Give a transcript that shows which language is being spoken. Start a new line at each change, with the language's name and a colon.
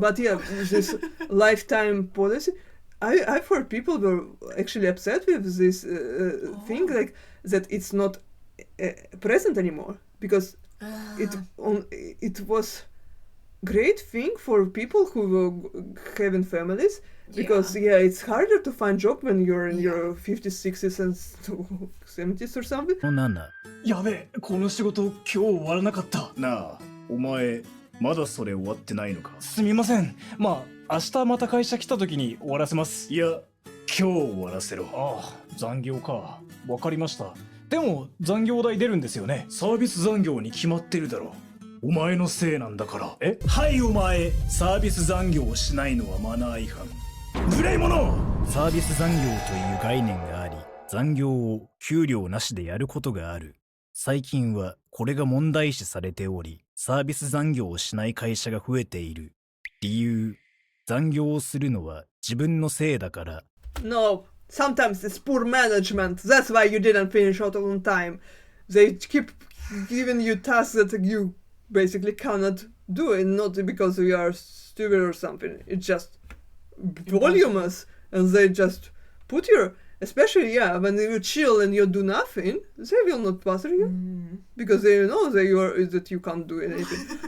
English: But yeah, this lifetime policy, I've heard people were actually upset with this thing, like that it's not present anymore, because it was great thing for people who were having families, because it's harder to find job when you're in your 50s, 60s and 70s or something. 7
Japanese: やべえ、この仕事今日終わらなかった。なあ、お前まだそれ終わってないのか。すみません。まあ明日また会社来た時に終わらせます。いや、今日終わらせろ。ああ、残業か。わかりました。でも残業代出るんですよね。サービス残業に決まってるだろ。お前のせいなんだから。え？はいお前、サービス残業をしないのはマナー違反。無礼者！サービス残業という概念があり、残業を給料なしでやることがある。最近はこれが問題視されており、サービス残業をしない会社が増えている。理由、残業をするのは自分のせいだから。
English: No, sometimes it's poor management. That's why you didn't finish out on time. They keep giving you tasks that you basically cannot do it, not because you are stupid or something. It's just voluminous, and they just put your, especially when you chill and you do nothing, they will not bother you because they know that you can't do anything.